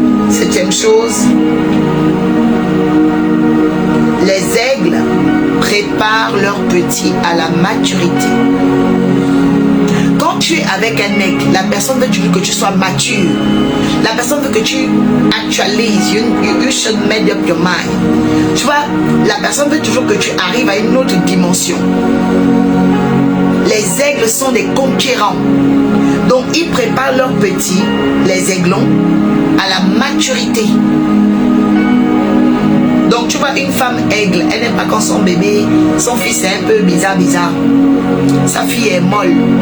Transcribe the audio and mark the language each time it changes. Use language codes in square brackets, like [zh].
[fr] Septième chose, les aigles préparent leurs petits à la maturité. Quand tu es avec un aigle, la personne veut que tu sois mature. La personne veut que tu actualises. [en] You should make up your mind. [fr] Tu vois, la personne veut toujours que tu arrives à une autre dimension. Les aigles sont des conquérants. Donc, ils préparent leurs petits, les aiglons, à la maturité. Donc, tu vois, une femme aigle, elle n'aime pas quand son bébé, son fils est un peu bizarre. Sa fille est molle.